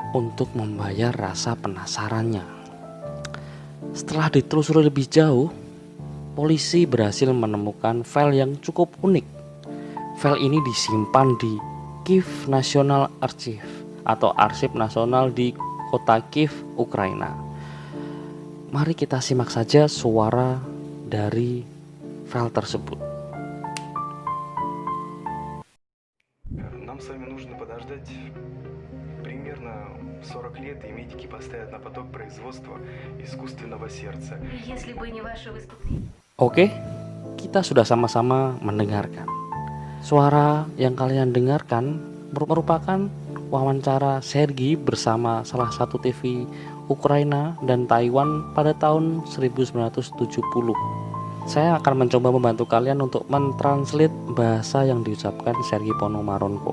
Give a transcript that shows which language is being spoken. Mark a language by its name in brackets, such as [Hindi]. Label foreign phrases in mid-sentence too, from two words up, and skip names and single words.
[Indonesian] untuk membayar rasa penasarannya. Setelah ditelusuri lebih jauh, polisi berhasil menemukan file yang cukup unik. File ini disimpan di Kyiv National Archive atau Arsip Nasional di kota Kyiv, Ukraina. Mari kita simak saja suara dari file tersebut. [Russian] Нам с вами нужно подождать примерно 40 лет, и медики поставят на поток производства искусственного сердца. Если бы не ваше выступление. [Indonesian] Oke, kita sudah sama-sama mendengarkan. Suara yang kalian dengarkan merupakan wawancara Sergi bersama salah satu TV Ukraina dan Taiwan pada tahun 1970. Saya akan mencoba membantu kalian untuk mentranslate bahasa yang diucapkan Sergi Ponomarenko.